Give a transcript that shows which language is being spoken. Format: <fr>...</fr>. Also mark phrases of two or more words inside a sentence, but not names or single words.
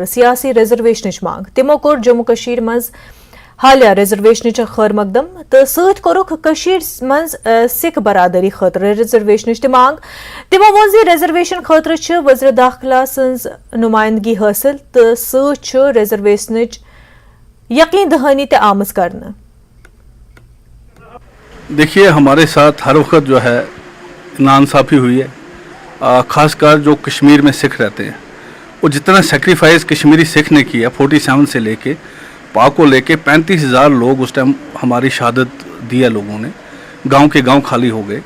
<ks>سیاسی ریزرویشن مانگ تمو کور جموں کشمیر مز حالیہ ریزرویشن خیر مقدم تو ست کورک مز سکھ برادری خاطر ریزرویشن تہ مانگ تمو وون زِ ریزرویشن خاطر وزیر داخلہ سنز نمائندگی حاصل تو ست ریزرویشن یقین دہانی تہ آمز کرنا.</ks> <ur>دیکھیے ہمارے ساتھ ہر وقت جو ہے ناانصافی ہوئی ہے، خاص کر جو کشمیر میں سکھ رہتے ہیں. وہ جتنا سیکریفائز کشمیری سکھ نے کیا 47 سے لے کے پاک کو لے کے 35,000 لوگ اس ٹائم ہماری شہادت دیا لوگوں نے، گاؤں کے گاؤں خالی ہو گئے.</ur>